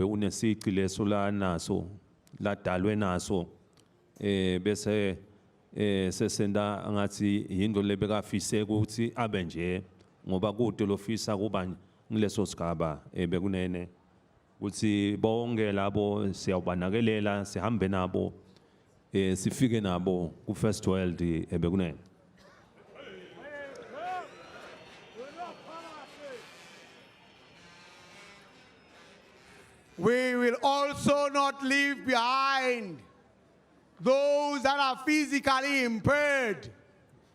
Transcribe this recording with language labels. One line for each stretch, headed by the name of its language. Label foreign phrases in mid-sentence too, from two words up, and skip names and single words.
Swati: unesici leso la naso ladalwe naso bese sesenda ngathi yinto lebekafise ukuthi abe nje ngoba kude lofisa kuba ngileso sigaba bekunene ukuthi bonke labo siyawubanakelela sihambe nabo sifike nabo ku
English: First World
Swati: bekunene.
English: We will also not leave behind those that are physically impaired in